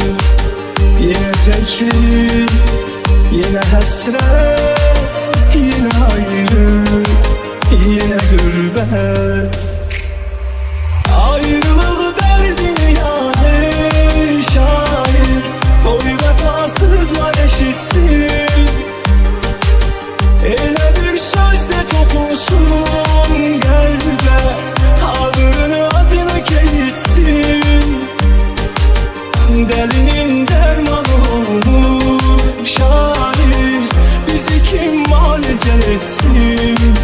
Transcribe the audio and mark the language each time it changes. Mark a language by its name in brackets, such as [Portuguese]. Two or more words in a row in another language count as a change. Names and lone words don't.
[Turkish] Yine teklik, yine hasret, yine ayrı, yine gürbet. Ayrılık derdini yani şair, boy vefasızlar eşitsin. [Azerbaijani] Elə bir sözle toxunsun qəlbə, ağrını acını keçsin. Dəlinin dərmanı olur şair, bizi kim müalicə etsin?